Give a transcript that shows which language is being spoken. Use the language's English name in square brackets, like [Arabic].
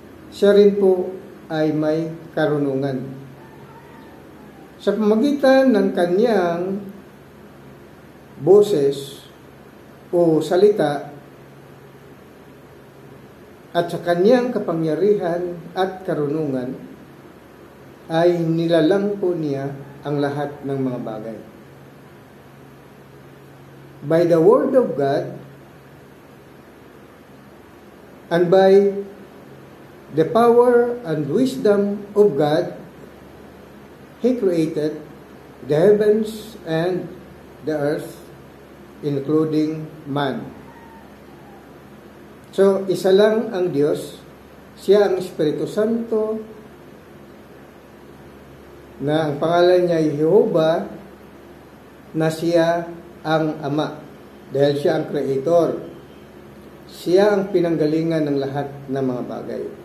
[Filipino] Siya rin po ay may karunungan. Sa pamagitan ng kanyang boses o salita at sa kanyang kapangyarihan at karunungan ay nilalang po niya ang lahat ng mga bagay. [English] By the word of God and by the power and wisdom of God, He created the heavens and the earth, including man. [Filipino] So, isa lang ang Diyos. Siya ang Espiritu Santo na ang pangalan niya ay Jehovah, na siya ang Ama. Dahil siya ang Creator. Siya ang pinanggalingan ng lahat ng mga bagay.